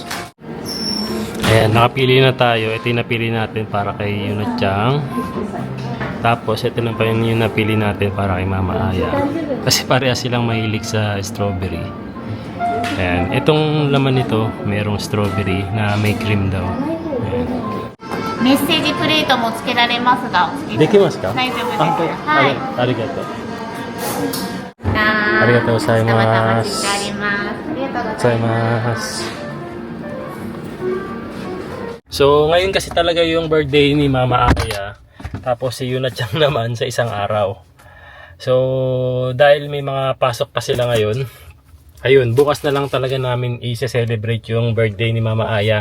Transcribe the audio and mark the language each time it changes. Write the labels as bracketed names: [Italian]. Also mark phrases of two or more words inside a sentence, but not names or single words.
[Filipino] Ayan, nakapili na tayo. Ito yung napili natin para kay Yuna-chan. Tapos ito na pa yung napili natin para kay Mama Aya. Kasi pareha silang mahilig sa strawberry. Ayan, itong laman nito, merong strawberry na may cream daw. Ayan. [Japanese] メッセージプレートも付けられますが、お好きできますか？大丈夫です。はい。ありがとう。ありがとうございます。お待ちしております。ありがとうございます。 [Filipino] So, ngayon kasi talaga yung birthday ni Mama Aya. Tapos si Yuna-chan naman sa isang araw. So, dahil may mga pasok pa sila ngayon, ayun, bukas na lang talaga namin i-celebrate yung birthday ni Mama Aya.